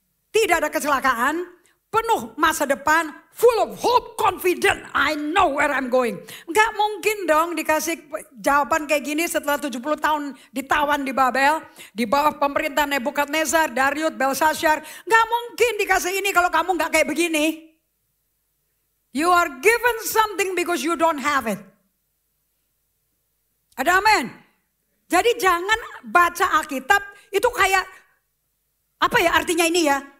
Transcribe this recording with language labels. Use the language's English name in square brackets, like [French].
[Indonesian] tidak ada kecelakaan, penuh masa depan, [English] full of hope, confident, I know where I'm going. [Indonesian] Gak mungkin dong dikasih jawaban kayak gini setelah 70 tahun ditawan di Babel, di bawah pemerintahan Nebukadnezar, Darius, Belshazzar. Gak mungkin dikasih ini kalau kamu gak kayak begini. [English] You are given something because you don't have it. [Indonesian] Ada amin? Jadi jangan baca Alkitab itu kayak, apa ya artinya ini ya?